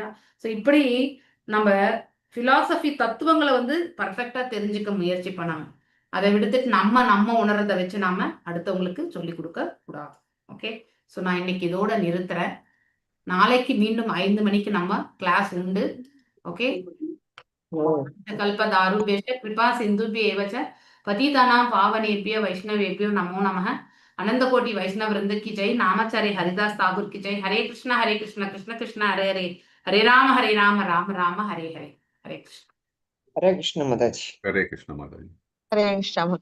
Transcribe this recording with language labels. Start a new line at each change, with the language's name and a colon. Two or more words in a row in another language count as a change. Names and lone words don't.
Tamil: ஸோ இப்படி நம்ம பிலாசபி தத்துவங்களை வந்து பர்ஃபெக்டா தெரிஞ்சுக்க முயற்சி பண்ணணும். அதை விடுத்துட்டு நம்ம உணர்றதை வச்சு நாம அடுத்தவங்களுக்கு சொல்லி கொடுக்க கூடாது. ஓகே, ஸோ நான் இன்னைக்கு இதோட நிறுத்துறேன். நாளைக்கு மீண்டும் 5 மணிக்கு நம்ம கிளாஸ் உண்டு.
Sanskrit: ஓகே, कल्पतरुभ्यश्च कृपासिन्धुभ्य एव च पतितानां पावनेभ्यो वैष्णवेभ्यो नमो नमः.
Hindi: अनंत कोटि वैष्णव वृंद की जय. नामाचार्य हरिदास ठाकुर की जय. हरे कृष्ण कृष्ण कृष्ण हरे हरे, हरे राम राम राम हरे हरे. हरे कृष्ण. हरे कृष्ण माताजी. हरे कृष्ण माताजी. हरे कृष्ण.